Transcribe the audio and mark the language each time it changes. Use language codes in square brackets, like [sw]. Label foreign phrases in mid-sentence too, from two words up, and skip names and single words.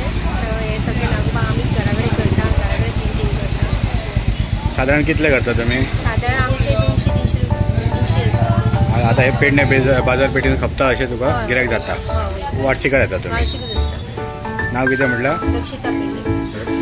[kok] हे सगळे नागोबा आम्ही घराकडे करता, घराकडे पेंटिंग करता. साधारण कितले करता तुम्ही? [mr] साधारण आमचे 200-300 असतात. [kok] आता हे पेडणे बाजारपेठेन खपता असे तुका गिरायक जाता? वार्षिकात येता तुम्ही? वार्षिकच असता. [mr] नाव किती म्हटलं? लक्षिता पेडणेकर.